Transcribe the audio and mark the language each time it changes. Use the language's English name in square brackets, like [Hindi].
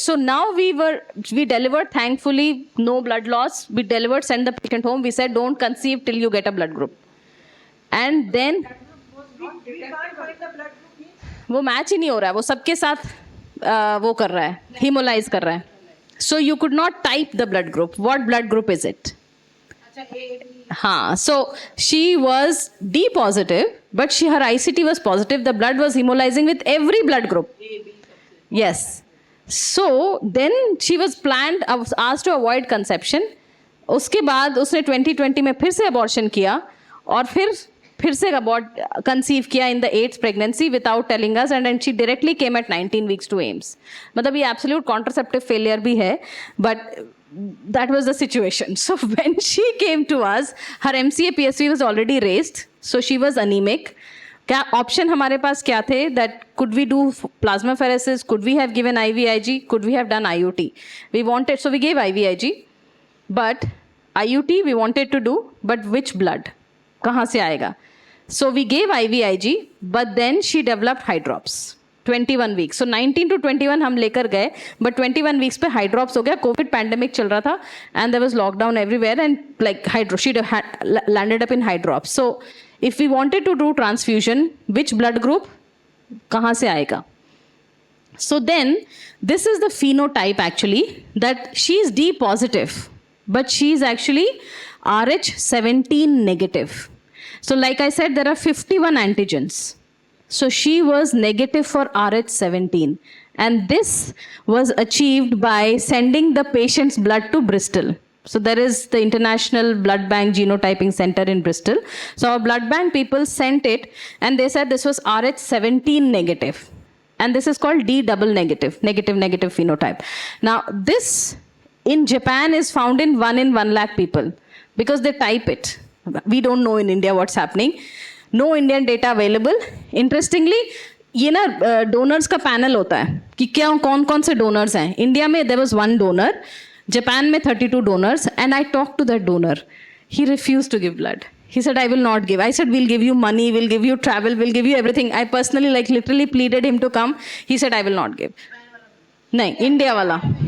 [English] So now we delivered, thankfully, no blood loss. We delivered, sent the patient home. We said, don't conceive till you get a blood group. And then [Hindi] वो match ही नहीं हो रहा है, वो सबके साथ वो कर रहा है, hemolyze कर रहा है. [English] So you could not type the blood group. What blood group is it? So she was D positive, but her ICT was positive. The blood was hemolyzing with every blood group. Yes. So then she was asked to avoid conception. [Hindi] उसके बाद उसने 2020 में फिर से [English] abortion किया और फिर से conceive किया in the 8th pregnancy without telling us, and then she directly came at 19 weeks to AIMS. [Hindi] मतलब ये [English] absolute contraceptive failure भी है, but that was the situation. So when she came to us, her MCA PSV was already raised, so she was anemic. [Hindi] क्या option हमारे पास क्या थे? [English] That could we do plasmapheresis? Could we have given IVIG? Could we have done IUT? So we gave IVIG, but IUT we wanted to do, but which blood? [Hindi] कहाँ से आएगा? [English] So we gave IVIG, but then she developed hydrops. 21 weeks. So 19 to 21 [Hindi] हम लेकर गए, [English] but 21 weeks पे hydrops हो गया. COVID pandemic चल रहा था, and there was lockdown everywhere, and like she landed up in hydrops. So if we wanted to do transfusion, which blood group? [Hindi] कहाँ से आएगा? [English] So then this is the phenotype actually, that she is D positive, but she is actually RH17 negative. So like I said, there are 51 antigens. So she was negative for RH17. And this was achieved by sending the patient's blood to Bristol. So there is the International Blood Bank Genotyping Center in Bristol. So our blood bank people sent it, and they said this was RH17 negative. And this is called D double negative, negative phenotype. Now this in Japan is found in 1 in 1 lakh people because they type it. We don't know in India what's happening. No Indian data available. [Hindi] Interestingly, ये ना donors का panel होता है कि क्या कौन से donors हैं. [English] India में there was 1 donor, Japan में 32 donors, and I talked to that donor. He refused to give blood. He said, I will not give. I said, we'll give you money, we'll give you travel, we'll give you everything. I personally literally pleaded him to come. He said, I will not give. No, India wala.